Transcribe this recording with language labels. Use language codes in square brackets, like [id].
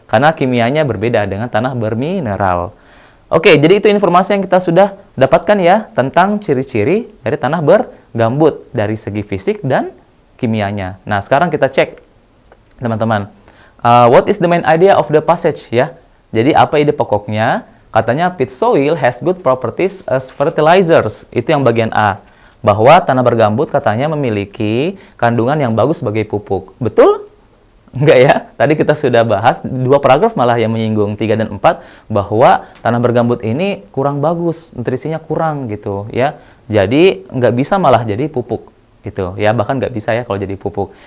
[id] Karena kimianya berbeda dengan tanah bermineral. Oke, jadi itu informasi yang kita sudah dapatkan ya tentang ciri-ciri dari tanah bergambut dari segi fisik dan kimianya. Nah, sekarang kita cek teman-teman. [en] What is the main idea of the passage ya? [id] Jadi apa ide pokoknya? Katanya [en] pit soil has good properties as fertilizers. [id] Itu yang bagian A. Bahwa tanah bergambut katanya memiliki kandungan yang bagus sebagai pupuk. Betul? Enggak ya? Tadi kita sudah bahas 2 paragraf malah yang menyinggung 3 dan 4 bahwa tanah bergambut ini kurang bagus, nutrisinya kurang gitu ya. Jadi nggak bisa malah jadi pupuk gitu ya, bahkan nggak bisa ya kalau jadi pupuk.